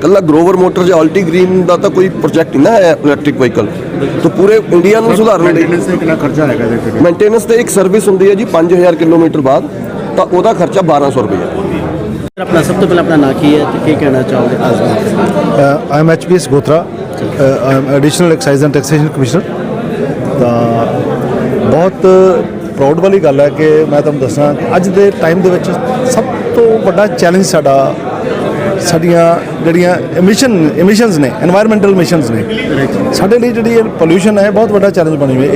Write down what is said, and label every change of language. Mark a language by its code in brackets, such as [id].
[pa] ਕੱਲਾ ਗਰੋਵਰ ਮੋਟਰ ਜਾਂ ਅਲਟੀ ਗ੍ਰੀਨ ਦਾ ਤਾਂ ਕੋਈ ਪ੍ਰੋਜੈਕਟ ਨਹੀਂ ਨਾ ਹੈ ਇਲੈਕਟ੍ਰਿਕ ਵਹੀਕਲ, ਤਾਂ ਪੂਰੇ ਇੰਡੀਆ ਨੂੰ ਸੁਧਾਰਨ ਲਈ ਮੇਨਟੇਨੈਂਸ ਤੇ ਕਿੰਨਾ ਖਰਚਾ ਆਏਗਾ ਇਹਦੇ ਤੇ? ਮੇਨਟੇਨੈਂਸ ਤੇ ਇੱਕ ਸਰਵਿਸ ਹੁੰਦੀ ਹੈ ਜੀ 5000 ਕਿਲੋਮੀਟਰ ਬਾਅਦ, ਤਾਂ ਉਹਦਾ ਖਰਚਾ 1200 ਰੁਪਏ ਹੈ। ਆਪਣਾ ਸਭ ਤੋਂ ਪਹਿਲਾਂ ਆਪਣਾ ਨਾਂ ਕੀ ਹੈ ਤੇ ਕੀ ਕਹਿਣਾ ਚਾਹੋਗੇ? [en] I am HPS Gotra, I am additional excise and taxation commissioner. [pa] ਤਾਂ ਬਹੁਤ ਪ੍ਰਾਊਡ ਵਾਲੀ ਗੱਲ ਹੈ ਕਿ ਮੈਂ ਤੁਹਾਨੂੰ ਦੱਸਾਂ ਕਿ ਅੱਜ ਦੇ ਟਾਈਮ ਦੇ ਵਿੱਚ ਸਭ ਤੋਂ ਵੱਡਾ ਚੈਲੰਜ ਸਾਡੀਆਂ ਜਿਹੜੀਆਂ ਐਮਿਸ਼ਨਸ ਨੇ, এনवायरमेंटल ਐਮਿਸ਼ਨਸ ਨੇ, ਸਾਡੇ ਲਈ ਜਿਹੜੀ ਇਹ ਪੋਲਿਊਸ਼ਨ ਹੈ ਬਹੁਤ ਵੱਡਾ ਚੈਲੰਜ ਬਣੀ ਹੋਈ ਹੈ।